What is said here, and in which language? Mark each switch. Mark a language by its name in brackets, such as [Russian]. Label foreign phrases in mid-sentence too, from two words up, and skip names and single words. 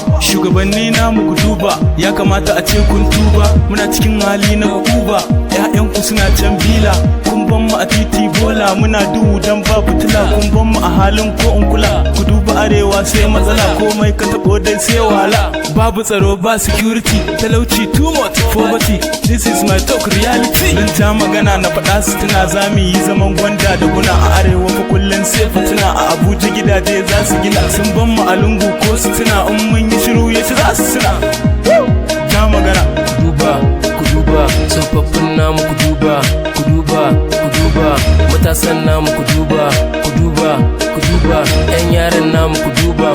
[Hausa] Shugabanni namu ku duba, ya kamata a ce kun tuba. Muna cikin hali na kuba, ƴaƴanku suna can bila. Kun ban mu a titi bola, muna duhu dan ba fitila. Kun ban mu a halin ko in kula. Ku duba arewa sai matsala, komai ka taɓo dai sai wahala. Babu tsaro, ba security, talauci [English] too much, [Hausa] poverty. [English] This is my talk reality. [Hausa] Zan ja magana na faɗa su tuna za mu yi zaman gwanda da guna a arewa fa kullum sai fitina. A Abuja gidaje za su gina, sun ban mu a lungu ko su tuna in mun yi shiru ya ci za su tuna. Ja magana. Ku duba, ku duba, tsofaffin namu ku duba, ku duba, ku duba, matasan namu ku duba, ku duba, ku duba, ƴan yaran namu ku duba.